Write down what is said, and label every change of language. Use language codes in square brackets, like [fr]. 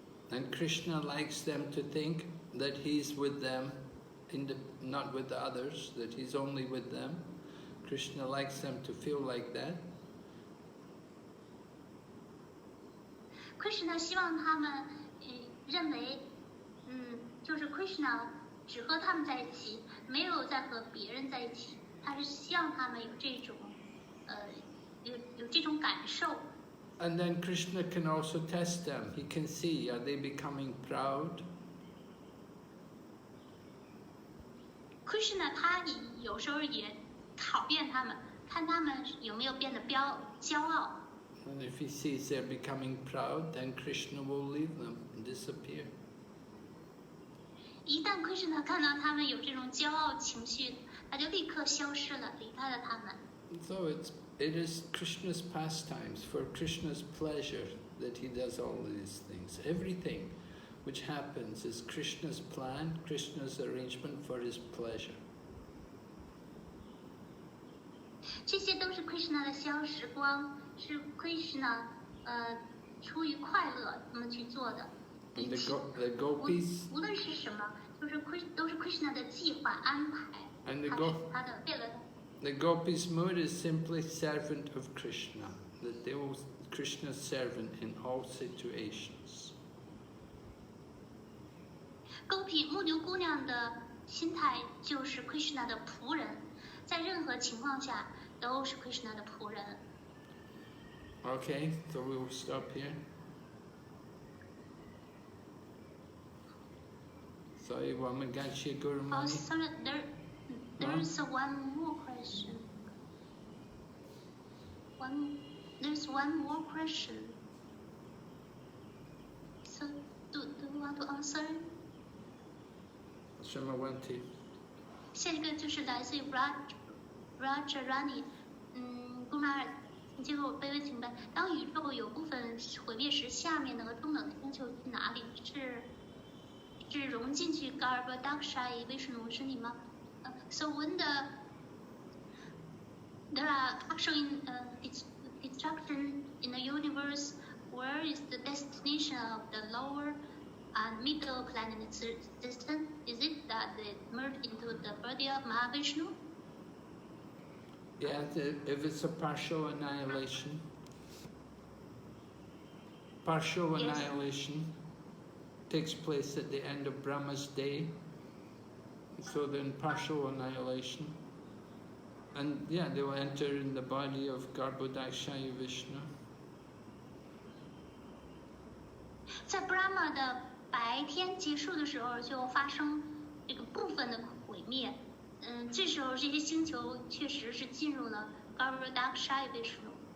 [en] And Krishna likes them to think that he's with them, not with the others, that he's only with them. Krishna likes them to feel like that. [zh] Krishna 希望他们，认为，就是 Krishna 只和他们在一起，没有再和别人在一起。他是希望他们有这种，有这种感受。 [en] And then Krishna can also test them. He can see, are they becoming proud? [zh] Krishna 他有时候也考验他们，看他们有没有变得骄傲。 [en] And if he sees they're becoming proud, then Krishna will leave them and disappear. [zh] 一旦 Krishna 看到他们有这种骄傲情绪，他就立刻消失了，离开了他们。 [en] So it is Krishna's pastimes, for Krishna's pleasure that he does all these things. Everything which happens is Krishna's plan, Krishna's arrangement for his pleasure. [zh] 这些都是 Krishna 的消时光，是 Krishna 出于快乐那么去做的。 [en] And the gopis, [zh] 无论是什么，都是 Krishna 的计划安排。 [en] and [zh] 他的为了。 [en] the gopis' mood is simply servant of Krishna, that they will Krishna's servant in all situations. [zh] Gopi 牧牛姑娘的心态就是 Krishna 的仆人，在任何情况下都是 Krishna 的仆人。 [en] Okay, so we will stop here. Sorry, Wamaganshi Guru Oh, Mani. sorry, there is one more question. There's one more question. So, do you want to answer? Shamawanti. [zh] 下一个就是来自于 Rajarani， 姑妈尔，请接受我卑微请问：当宇宙有部分毁灭时，下面的和中等的星球去哪里？是融进去 Garbhodaksha Vishnu 身体吗？ [en] So when there are actually destruction in the universe, where is the destination of the lower and middle planet system? Is it that they merge into the body of Mahavishnu? Yeah, if it's a partial annihilation. Partial Yes. annihilation takes place at the end of Brahma's day. So then partial annihilation. And yeah, they will enter in the body of Garbhodakshaya Vishnu. [zh] 在 Brahma 的白天结束的时候，就发生这个部分的毁灭。这时候这些星球确实是进入了 Garbhodaksha Vishnu。